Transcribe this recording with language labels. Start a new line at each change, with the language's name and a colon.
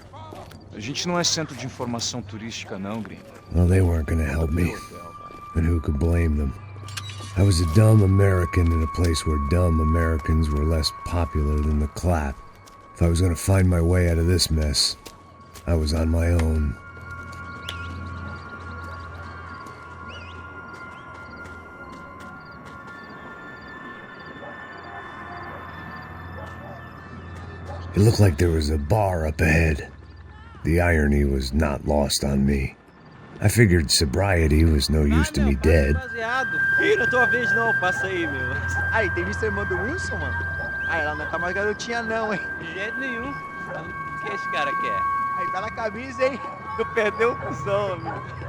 Portuguese: A gente não é centro de informação turística, não, gringo.
English: Well, they weren't gonna help me. And who could blame them? I was a dumb American in a place where dumb Americans were less popular than the clap. If I was gonna find my way out of this mess, I was on my own. It looked like there was a bar up ahead. The irony was not lost on me. I figured sobriety was no use to me dead.
Portuguese: Ih, não é tua vez não, passa aí, meu. Aí, tem visto a irmã do Wilson, mano? Aí, ela não tá mais garotinha não, hein? De jeito nenhum. O que esse cara quer? Aí, tá na camisa, hein? Tu perdeu o cuzão, amigo.